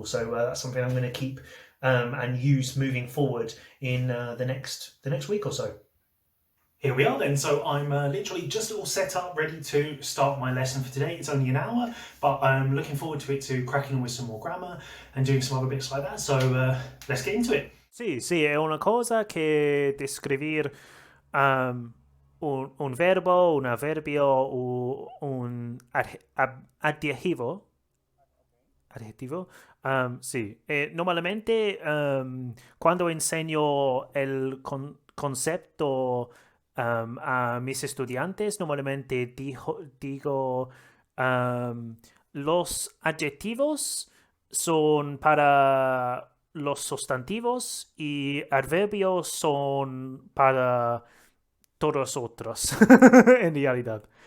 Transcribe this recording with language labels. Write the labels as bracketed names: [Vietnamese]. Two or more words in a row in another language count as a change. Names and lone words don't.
[English] So that's something I'm going to keep and use moving forward in the next week or so. Here we are then. So I'm literally just all set up, ready to start my lesson for today. It's only an hour, but I'm looking forward to cracking on with some more grammar and doing some other bits like that. So let's get into it. [Italian] Sì, sì, è una cosa che descrivere un verbo, un avverbio o un adjetivo. [Spanish] Adjetivo. [Italian] Sì, normalmente quando insegno [Spanish] el concepto a mis estudiantes, normalmente digo los adjetivos son para los sustantivos y adverbios son para todos otros, en realidad.